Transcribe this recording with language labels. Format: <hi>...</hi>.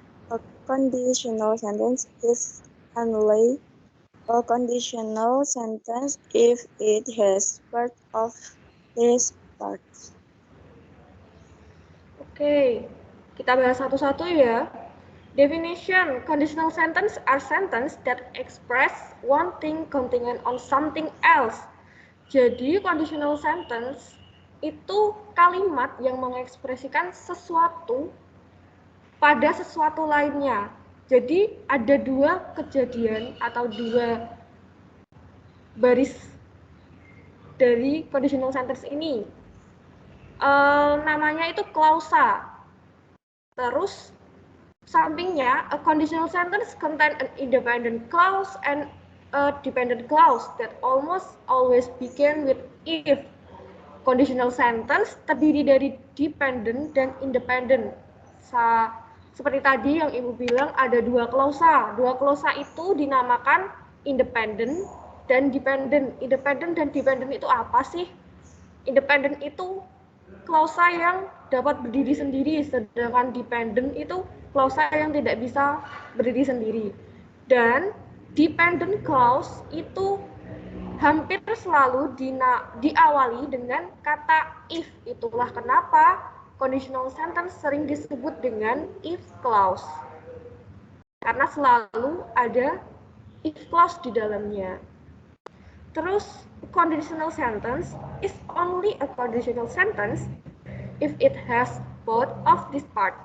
<en>A conditional sentence is only a conditional sentence if it has part of these parts.</en> <id>Oke, kita bahas satu-satu ya.</id> <en>Definition, conditional sentence are sentence that express one thing contingent on something else.</en> <id>Jadi, conditional sentence itu kalimat yang mengekspresikan sesuatu pada sesuatu lainnya. Jadi, ada dua kejadian atau dua baris dari conditional sentence ini. Namanya itu klausa. Terus sampingnya,</id> <en>a conditional sentence contain an independent clause and a dependent clause that almost always begin with if.</en> <id>Conditional sentence terdiri dari dependent dan independent. Seperti tadi yang Ibu bilang ada dua klausa. Dua klausa itu dinamakan independent dan dependent. Independent dan dependent itu apa sih? Independent itu klausa yang dapat berdiri sendiri, sedangkan dependent itu klausa yang tidak bisa berdiri sendiri. Dan dependent clause itu hampir selalu diawali dengan kata if. Itulah kenapa conditional sentence sering disebut dengan if clause. Karena selalu ada if clause di dalamnya.</id> <en>Terus, conditional sentence is only a conditional sentence if it has both of this part.</en>